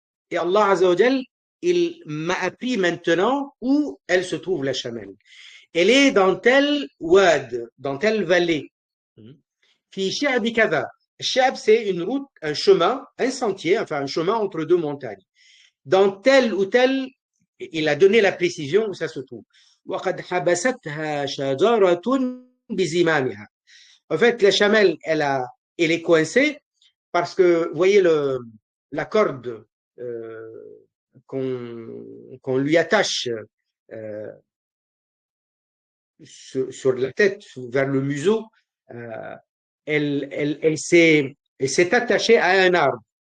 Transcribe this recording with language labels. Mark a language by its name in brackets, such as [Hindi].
[French] Et Allah Azza wa Jal, il m'a appris maintenant où elle se trouve, la chamelle. Elle est dans tel wad, dans telle vallée. [Arabic] Fi shi'bi kadha. [French] Shi'b, c'est une route, un chemin, un sentier, enfin un chemin entre deux montagnes. Dans tel ou tel, il a donné la précision où ça se trouve. [Arabic] وقد حبستها شجرة بزمامها. [French] En fait, la chamelle, elle est coincée parce que, vous voyez la corde qu'on lui attache euh, sur la tête, vers le museau, euh, elle s'est attachée à un arbre.